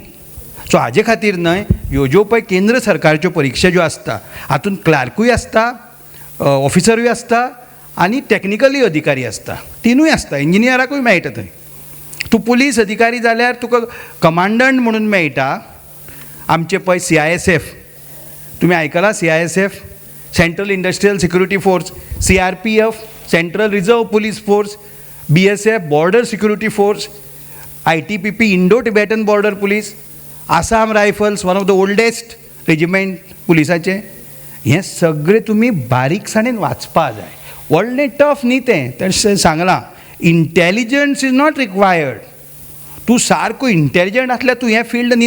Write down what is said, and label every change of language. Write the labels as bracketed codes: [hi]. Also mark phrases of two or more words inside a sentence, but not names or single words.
[kok] सो हाजे खातीर न्हय ह्यो ज्यो पळय केंद्र सरकारच्यो परीक्षा ज्यो आसता हातूंत क्लार्कूय आसता, ऑफिसरूय आसता आनी टॅक्निकली अधिकारी आसता. तिनूय आसता. इंजिनियराकूय मेळटा थंय. तूं पुलीस अधिकारी जाल्यार तुका कमांडंट म्हणून मेळटा. आमचे पळय CISF तुमी आयकलां. CISF सेंट्रल इंडस्ट्रियल सिक्युरिटी फोर्स, CRPF सेंट्रल रिजर्व पुलीस फोर्स, BSF बॉर्डर सिक्युरिटी फोर्स, ITBP इंडो टिबेटन बॉर्डर पुलीस, आसाम रायफल्स [en] one of the oldest regiment [kok] पुलिसाचें. हें सगळें तुमी बारीकसाणेन वाचपा जाय. व्हडलें टफ न्ही तें सांगलां. [en] intelligence is not required. [kok] तूं सारको इंटेलिजंट आसल्यार तूं हें फिल्ड न्ही.